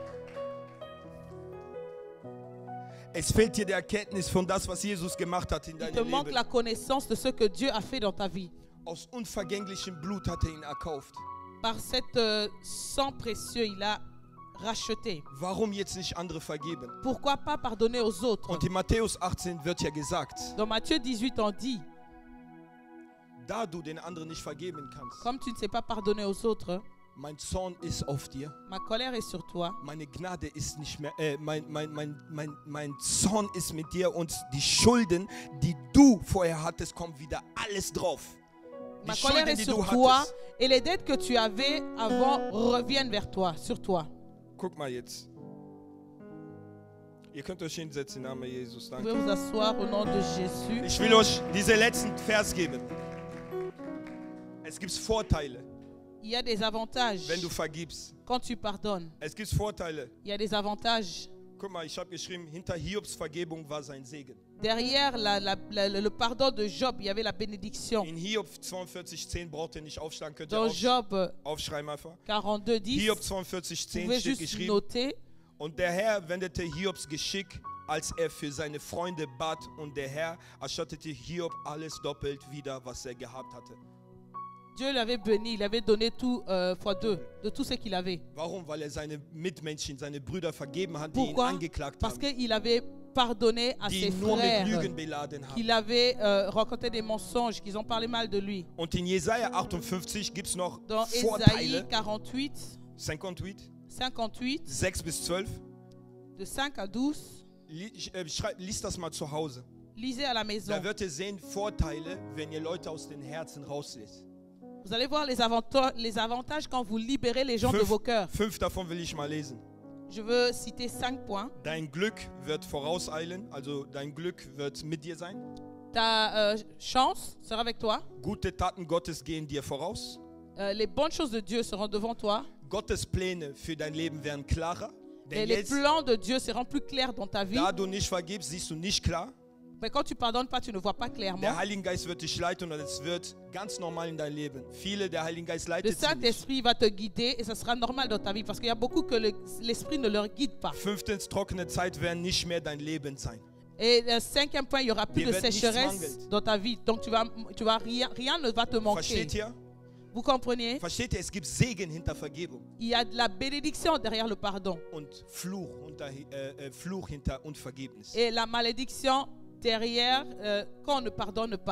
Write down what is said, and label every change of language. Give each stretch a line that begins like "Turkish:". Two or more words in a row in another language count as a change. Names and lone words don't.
German: Es fehlt dir die Erkenntnis von das, was Jesus gemacht hat in
French: Il
German: deinem
French: te manque
German: Leben.
French: la connaissance de ce que Dieu a fait dans ta vie.
German: Aus unvergänglichem Blut hat er ihn erkauft.
French: Par cet sang précieux, il a racheté.
German: Warum jetzt nicht andere vergeben?
French: Pourquoi pas pardonner aux autres?
German: Und in Matthäus 18 wird ja gesagt,
French: Dans Matthieu 18, on dit,
German: da du den anderen nicht vergeben kannst,
French: comme tu ne sais pas pardonner aux autres,
German: mein Zorn ist auf dir,
French: ma colère est sur toi,
German: meine Gnade ist nicht mehr, mein Zorn ist mit dir und die Schulden, die du vorher hattest, kommen wieder alles drauf. Die
French: ma colère
German: Schulden,
French: est
German: die
French: sur
German: du
French: toi
German: hattest.
French: et les dettes que tu avais avant reviennent vers toi, sur toi.
German: Guck mal jetzt. Ihr könnt euch hinsetzen im Namen Jesus.
French: Vous pouvez
German: Danke.
French: vous asseoir au nom de Jésus.
German: Ich will euch diesen letzten Vers geben. Es gibt Vorteile,
French: Il y a des avantages
German: wenn du vergibst.
French: quand tu pardonnes.
German: Es gibt Vorteile.
French: Il y a des avantages.
German: Guck mal, ich habe geschrieben, hinter Hiobs Vergebung war sein Segen.
French: Derrière le pardon de Job, il y avait la bénédiction.
German: In Hiob 42,10 braucht ihr nicht aufschlagen, könnt ihr
French: Dans Job
German: aufschreiben einfach.
French: 42, 10,
German: Hiob
French: vous
German: 42,10
French: pouvez
German: steht
French: juste
German: geschrieben.
French: noter.
German: Und der Herr wendete Hiobs Geschick, als er für seine Freunde bat, und der Herr erstattete Hiob alles doppelt wieder, was er gehabt hatte.
French: Dieu l'avait béni, il avait donné tout fois deux de tout ce qu'il avait.
German: Warum? Weil er seine Mitmenschen, seine Brüder vergeben hat, die ihn
French: Pourquoi?
German: angeklagt
French: Parce
German: haben,
French: qu'il avait pardonné à
German: die
French: ses
German: ihn nur mit
French: frères,
German: Lügen beladen haben.
French: qu'il avait raconté des mensonges, qu'ils ont parlé mal de lui.
German: Und in Jesaja 58 gibt es noch
French: Dans Ésaïe
German: Vorteile.
French: 48, 58,
German: 58, 6 bis 12.
French: de 5 à 12,
German: Lies das mal zu Hause.
French: lisez à la maison.
German: Da wird ihr sehen Vorteile, wenn ihr Leute aus den Herzen rauslässt.
French: Vous allez voir les avantages quand vous libérez les gens de vos cœurs.
German: 5 davon will ich mal lesen.
French: Je veux citer 5 points.
German: Dein Glück wird vorauseilen, also dein Glück wird mit dir sein.
French: Ta chance sera avec toi.
German: Gute Taten Gottes gehen dir voraus.
French: Les bonnes choses de Dieu seront devant toi.
German: Gottes Pläne für dein Leben werden klarer.
French: Et
German: Denn
French: les
German: jetzt,
French: plans de Dieu seront plus clairs dans ta vie.
German: da du nicht vergibst, siehst du nicht klar.
French: Mais quand tu pardonnes pas, tu ne vois pas clairement.
German: Der Heilige Geist wird dich leiten und es wird ganz normal in dein Leben. Viele, der Heilige Geist
French: Le
German: leitet sie nicht.
French: Saint-Esprit va te guider et ça sera normal dans ta vie parce qu'il y a beaucoup que l'Esprit ne leur guide pas.
German: 5. trockene Zeit werden nicht mehr dein Leben sein.
French: Et le 5e point, il y aura plus
German: Dir
French: de
German: wird nichts
French: sécheresse
German: mangelt.
French: dans ta vie. Donc rien ne va te manquer.
German: Versteht ihr?
French: Vous comprenez?
German: Versteht ihr? Es gibt Segen hinter Vergebung
French: Il y a de la bénédiction derrière le pardon
German: und Fluch hinter Unvergebnis.
French: et la malédiction derrière quand on ne pardonne pas.